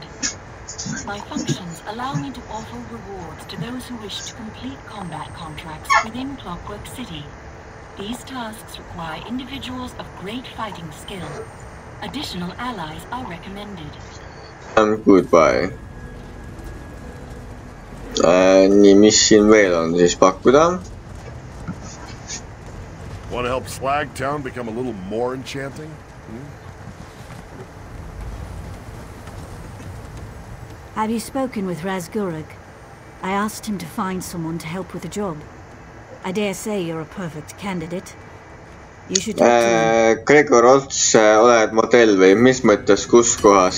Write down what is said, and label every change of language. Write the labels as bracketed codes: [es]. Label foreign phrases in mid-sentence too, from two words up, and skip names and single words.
[en] My functions allow me to offer rewards to those who wish to complete combat contracts within Clockwork City. These tasks require individuals of great fighting skill. Additional allies are recommended. Goodbye. [et] Nii, mis siin veel on siis pakkuda? [en] Want to help Slagtown become a little more enchanting? Have you spoken with Razgurug? I asked him to find someone to help with the job. I dare say you're a perfect candidate. You should talk to him. [et] Gregor Ots, oled modell või mis mõttes, kus kohas?